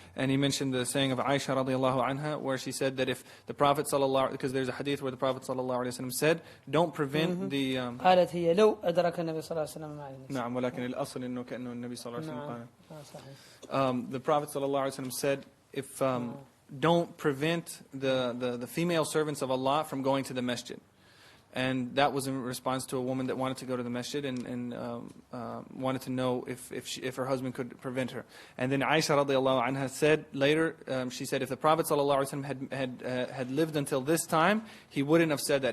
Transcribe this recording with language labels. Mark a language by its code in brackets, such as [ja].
[en] And he mentioned the saying of Aisha radiallahu anha, where she said that if the Prophet sallallahu, because there's a hadith where the Prophet sallallahu alaihi wasallam said, don't prevent the. [ar] قالت هي لو أدرك النبي صلى الله عليه وسلم مع النساء. نعم ولكن الأصل إنه كأنه النبي صلى الله عليه وسلم. [en] The Prophet sallallahu alaihi wasallam said, if don't prevent the female servants of Allah from going to the masjid. And that was in response to a woman that wanted to go to the masjid and wanted to know if her husband could prevent her. And then Aisha radiallahu anha said later, she said if the Prophet sallallahu alaihi wasallam had lived until this time, he wouldn't have said that.